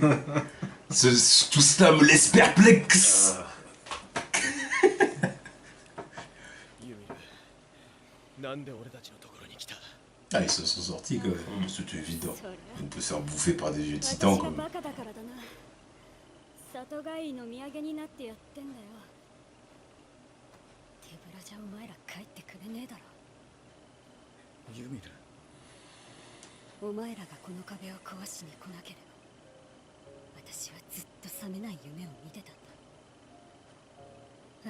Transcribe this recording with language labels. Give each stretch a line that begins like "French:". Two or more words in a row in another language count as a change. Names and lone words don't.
French: Tout cela me laisse perplexe.
Japanese: ユミル、なんで俺たちのところに来た。
French: Ah, ils se sont sortis quand même, c'était évident. On peut se faire bouffer par des vieux titans quand même.
Japanese: バカだからだな。里帰りの土産になってやってんだよ。手ぶらじゃお前ら帰ってくれねえだろ。ユミル、お前らがこの壁を壊しに来なければ、私はずっと覚めない夢を見てたんだ。